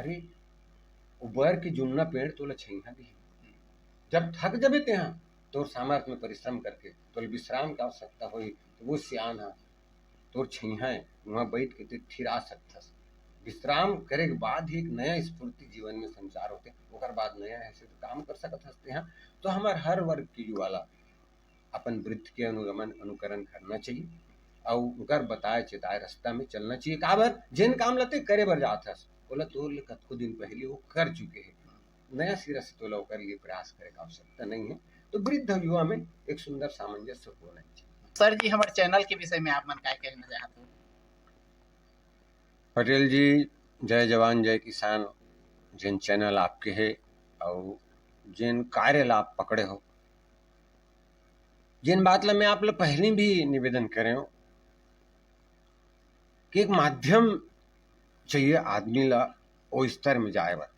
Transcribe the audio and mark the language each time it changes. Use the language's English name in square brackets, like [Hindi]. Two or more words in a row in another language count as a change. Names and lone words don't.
[Chhattisgarhi] अरे उबर की जुन्ना पेड़ तो लछइहा भी, जब थक जबे ते यहाँ तोर सामर्थ्य में परिश्रम करके तो विश्राम की आवश्यकता हुई, तो वो सियान है तोर छैहा है वहाँ बैठ के ते फिर आ सकथस। विश्राम करे के बाद ही एक नया स्फूर्ति जीवन में संचार होते, ओकर बाद नया ऐसे तो काम कर सकत हस्ते हैं। तो हमारे हर वर्ग के युवा ला अपन वृद्ध के अनुगमन अनुकरण करना चाहिए और उनकर बताए चेताए रास्ता में चलना चाहिए। काबर जिन काम लते करे बर जात हस बोला तो कतको दिन पहले वो कर चुके हैं, नया सिरा से तो कर लिए प्रयास करे का आवश्यकता नहीं है। तो वृद्ध युवा में एक सुंदर सामंजस्य होना चाहिए। सर जी हमारे चैनल के विषय में आप मन क्या कहना चाहते हो? पटेल जी, जय जवान जय किसान जिन चैनल आपके है और जिन कार्य ला आप पकड़े हो, जिन बात ला मैं आप ला पहले भी निवेदन करे हो कि एक माध्यम चाहिए आदमी ला वो स्तर में जाए बर।